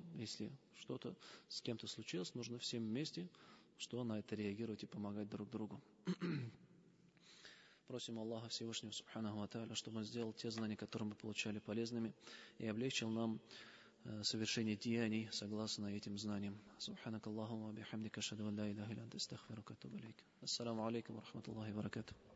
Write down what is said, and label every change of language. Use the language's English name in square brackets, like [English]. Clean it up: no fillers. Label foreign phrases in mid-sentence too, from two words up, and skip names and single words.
[Russian] Если что-то с кем-то случилось, нужно всем вместе, что на это реагировать и помогать друг другу. Просим Аллаха Всевышнего [Arabic] سبحانه وتعالى, [Russian] чтобы Он сделал те знания, которые мы получали, полезными, и облегчил нам совершение деяний согласно этим знаниям. [Arabic] سبحانك اللهم وبحمدك أشهد أن لا إله إلا أنت أستغفرك وأتوب إليك. السلام عليكم ورحمة الله وبركاته.